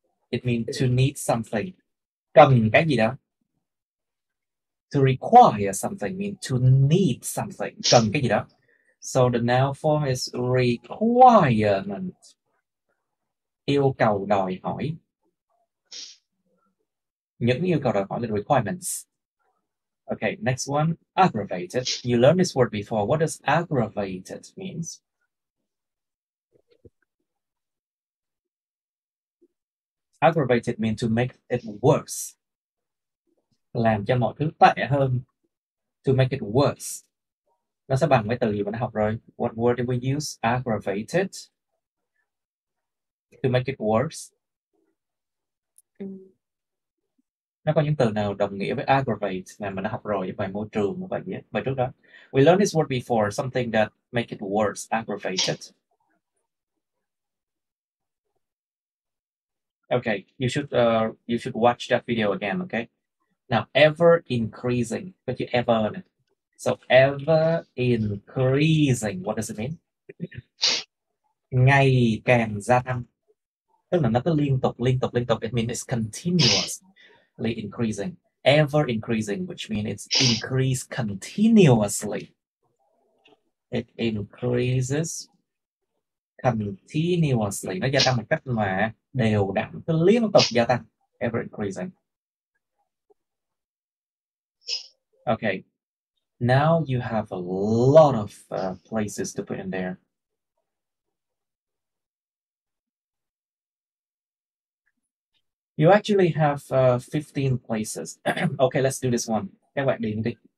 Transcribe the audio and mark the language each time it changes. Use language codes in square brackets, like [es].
[en] It means to need something. [vi] Cần cái gì đó. [en] To require something means to need something. Cần cái gì đó. So the noun form is requirement. [vi] Yêu cầu đòi hỏi. Những yêu cầu đòi hỏi là requirements. [en] Okay, next one, aggravated. You learned this word before. What does aggravated means? Aggravated means to make it worse. [vi] Làm cho mọi thứ tệ hơn. [en] To make it worse. [vi] Nó sẽ bằng mấy từ gì mà đã học rồi. [en] What word did we use? [vi] Aggravated. [en] To make it worse. [vi] Nó có những từ nào đồng nghĩa với aggravate mà mình đã học rồi bài môi trường bài trước đó. [en] We learned this word before, something that make it worse, aggravated. Okay, you should watch that video again, okay? Now, ever increasing, [vi] có chữ [en] ever này. So ever increasing, what does it mean? [vi] Ngày càng gia tăng. Tức là nó cứ liên tục. [en] It means it's continuously increasing. Ever increasing, which means it's increased continuously. It increases continuously. [vi] Nó gia tăng một cách mà đều đặn, cứ liên tục gia tăng. [en] Ever increasing. Okay. Now you have a lot of places to put in there. You actually have 15 places. Okay, let's do this one. [vi] Các bạn điền đi.